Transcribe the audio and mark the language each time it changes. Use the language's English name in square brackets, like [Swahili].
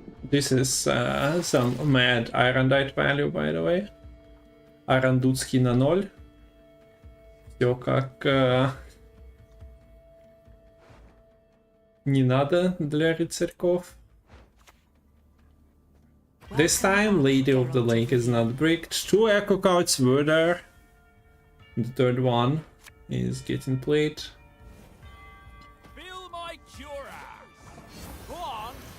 [English] This is some mad Iron Dite value, by the way. [Russian] Iron Dudski на 0. Все как не надо для рыцарьков. [English] This time, Lady of the Lake is not bricked. 2 echo cards were there. The third one is getting played. Feel my cura. Go on.